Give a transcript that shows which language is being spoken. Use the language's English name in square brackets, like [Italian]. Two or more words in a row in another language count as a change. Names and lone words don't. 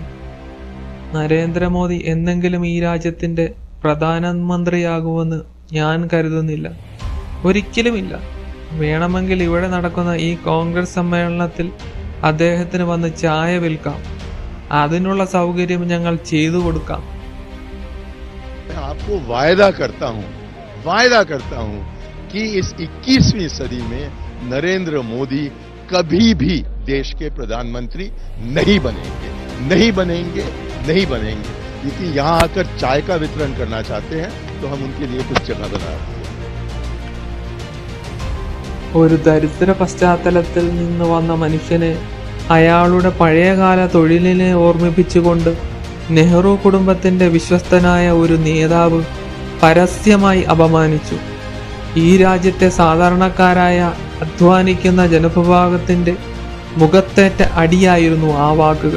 [Malayalam] നരേന്ദ്രമോദി എന്നെങ്കിലും ഈ രാജ്യത്തിന്റെ പ്രധാനമന്ത്രിയാകുമെന്ന് ഞാൻ കരുതുന്നില്ല, ഒരിക്കലുമില്ല. വേണമെങ്കിൽ ഇവിടെ നടക്കുന്ന ഈ കോൺഗ്രസ് സമ്മേളനത്തിൽ അദ്ദേഹത്തിന് വന്ന് ചായ വിൽക്കാം, അതിനുള്ള സൗകര്യം ഞങ്ങൾ ചെയ്തു കൊടുക്കാം. [Hindi] आपको वायदा करता हूं कि इस 21वीं सदी में नरेंद्र मोदी कभी भी देश के प्रधानमंत्री नहीं बनेंगे। क्योंकि यहाँ आकर चाय का वितरण करना चाहते हैं तो हम उनके लिए कुछ जगह बना रहे हैं. [Malayalam] ഒരു ദരിദ്ര പശ്ചാത്തലത്തിൽ നിന്ന് വന്ന മനുഷ്യനെ അയാളുടെ പഴയകാല തൊഴിലിനെ ഓർമ്മിപ്പിച്ചുകൊണ്ട് നെഹ്റു കുടുംബത്തിന്റെ വിശ്വസ്തനായ ഒരു നേതാവ് പരസ്യമായി അപമാനിച്ചു. ഈ രാജ്യത്തെ സാധാരണക്കാരായ അധ്വാനിക്കുന്ന ജനവിഭാഗത്തിന്റെ മുഖത്തേറ്റ അടിയായിരുന്നു ആ വാക്കുകൾ.